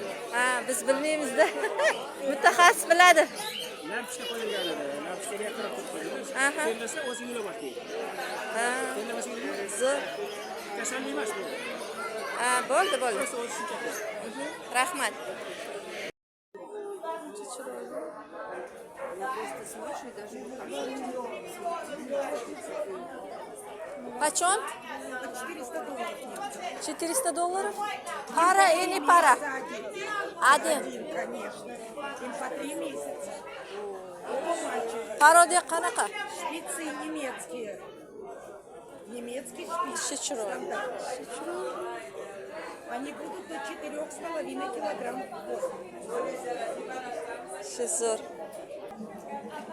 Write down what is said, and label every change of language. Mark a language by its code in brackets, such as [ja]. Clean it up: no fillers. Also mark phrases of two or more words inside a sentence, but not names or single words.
[uz] Ha, biz bilmaymiz-da. Mutaxassis biladi. Lampochka qo'yilganida, lampochkaga yaqinroq qo'yib Aha. qo'yilsa, o'zing yo'la boshlaydi. Ha. Qo'yilmasang, Zo'r. kasallik emas bu. Ha, bo'ldi. O'zi shunchaki. Rahmat. [ru] Почем? 400 долларов. 400 долларов? Пара или пара? Один. Конечно. Им по 3 месяца. Оба мальчика. [uz] Пародия qanaqa? [ru] Шпицы немецкие. Немецкий шпиц. Шичрой. Они будут до 4,5 килограмм. [uz] Zo'r.